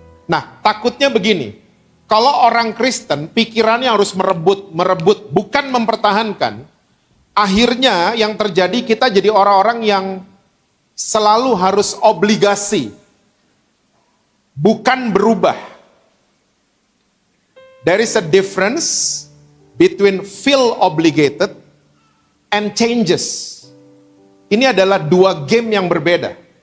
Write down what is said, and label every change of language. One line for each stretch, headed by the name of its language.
Indonesian: Nah, takutnya begini. Kalau orang Kristen pikirannya harus merebut, bukan mempertahankan. Akhirnya yang terjadi kita jadi orang-orang yang selalu harus obligasi. Bukan berubah.
English: There is a difference between feel obligated and changes.
Indonesian: Ini adalah dua game yang berbeda.